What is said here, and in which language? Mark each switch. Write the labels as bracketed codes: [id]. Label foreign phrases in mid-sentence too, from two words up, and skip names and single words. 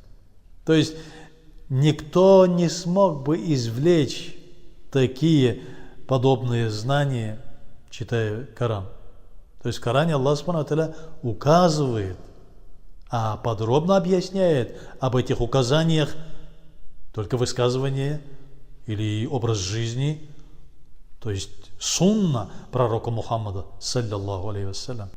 [ru] То есть никто не смог бы извлечь такие подобные знания, читая Коран. То есть в Коране Аллах [ar] سبحانه وتعالى [ru] указывает, а подробно объясняет об этих указаниях только высказывание или образ жизни, то есть сунна пророка Мухаммада, [ar] صلى الله عليه وسلم.